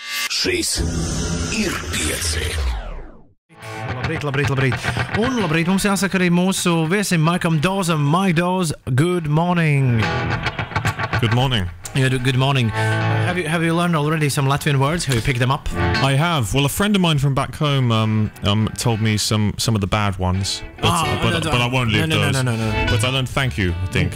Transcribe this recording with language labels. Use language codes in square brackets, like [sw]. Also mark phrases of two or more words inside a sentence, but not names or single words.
[lv] Šis ir pieci. Labrīt. Un labrīt mums jāsaka arī mūsu viesim Maikam Dawesam. [en] Mike Dawes, good morning. Good morning. Yeah, good morning. Have you learned already some Latvian words? Have you picked them up? I have. Well, a friend of mine from back home told me some of the bad ones, but I won't leave those. No. But I learned thank you, I think.